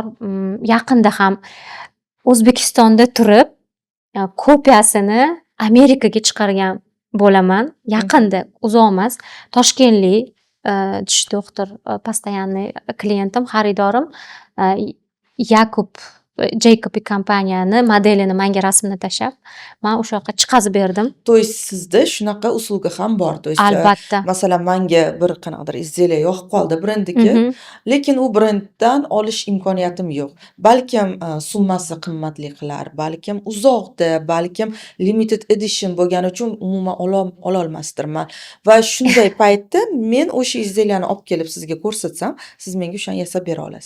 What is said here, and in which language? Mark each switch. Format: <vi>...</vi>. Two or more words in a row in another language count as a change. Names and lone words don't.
<uz>Yaqinda ham O'zbekistonda turib kopiyasini Amerikaga chiqargan bo'laman. Yaqinda, uzoq emas. Toshkentlik tish doktor постоянный klientim, xaridorim Yakub Jeykob kompaniyani modelini menga rasmini tashlab, men o'sha yoqqa chiqazib berdim.</uz> <ru>То есть</ru> <uz>sizda shunaqa usulga ham bor.</uz> <ru>То есть</ru> <uz>Albatta. masalan menga bir qanaqadir izделие yoqib qoldi brendiki, lekin u brenddan olish imkoniyatim yo'q. Balkim summasi qimmatli qilar, balkim uzoqda, balkim limited edition bo'lgani uchun umuman ololmasdirman. Va shunday paytda men o'sha izделияni olib kelib sizga ko'rsatsam, siz menga o'shani yasab bera olasiz.</uz>